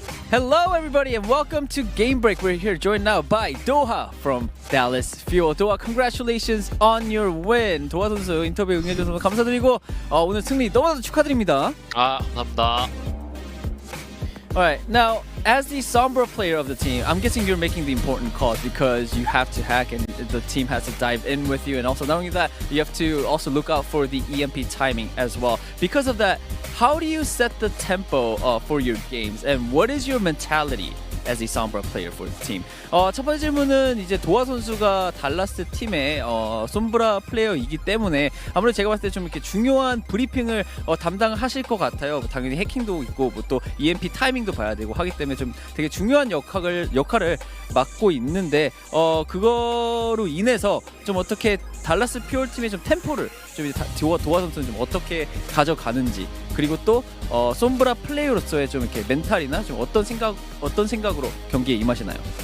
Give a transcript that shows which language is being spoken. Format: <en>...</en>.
<en>Hello, everybody, and welcome to Game Break. We're here joined now by Doha from Dallas Fuel. Doha, congratulations on your win.</en> <ko>도하 선수 인터뷰 응해주셔서 감사드리고 오늘 승리 너무나도 축하드립니다. 감사합니다.</ko> <en>Alright, now, as the Sombra player of the team, I'm guessing you're making the important calls because you have to hack and the team has to dive in with you. And also, not only that, you have to also look out for the EMP timing as well. Because of that, how do you set the tempo for your games? And what is your mentality as a Sombra player for the team?</en> <ko>첫 번째 질문은 이제 도하 선수가 달라스 팀의 솜브라 플레이어이기 때문에 아무래도 제가 봤을 때 좀 이렇게 중요한 브리핑을 담당하실 것 같아요. 당연히 해킹도 있고 뭐 또 EMP 타이밍도 봐야 되고 하기 때문에 좀 되게 중요한 역할을 맡고 있는데 그거로 인해서 좀 어떻게 달라스 퓨얼 팀의 좀 템포를 좀 도하 선수는 좀 어떻게 가져가는지 그리고 또 솜브라 플레이어로서의 좀 이렇게 멘탈이나 좀 어떤 생각으로 경기에 임하시나요?</ko>